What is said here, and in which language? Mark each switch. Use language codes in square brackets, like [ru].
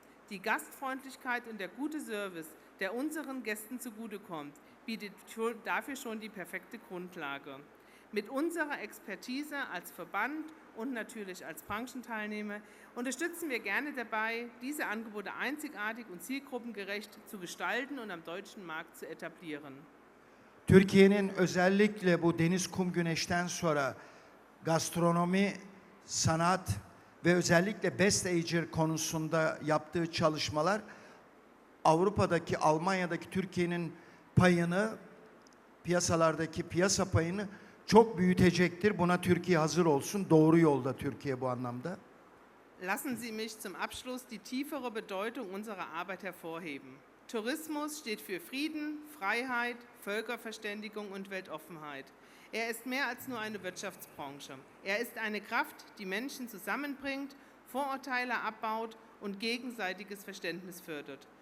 [de] Die Gastfreundlichkeit und der gute Service, der unseren Gästen zugutekommt, bietet dafür schon die perfekte Grundlage. Mit unserer Expertise als Verband und natürlich als Branchenteilnehmer unterstützen wir gerne dabei, diese Angebote einzigartig und zielgruppengerecht zu gestalten und am deutschen Markt zu etablieren. [tr] Türkiye'nin özellikle bu deniz, kum, güneşten sonra gastronomi, sanat ve özellikle Best Ager konusunda yaptığı çalışmalar Avrupa'daki, Almanya'daki Türkiye'nin payını, piyasalardaki piyasa payını çok büyütecektir. Buna Türkiye hazır olsun. Doğru yolda Türkiye bu anlamda. [de] Lassen Sie mich zum Abschluss die tiefere Bedeutung unserer Arbeit hervorheben. Tourismus steht für Frieden, Freiheit, Völkerverständigung und Weltoffenheit. Er ist mehr als nur eine Wirtschaftsbranche. Er ist eine Kraft, die Menschen zusammenbringt, Vorurteile abbaut und gegenseitiges Verständnis fördert.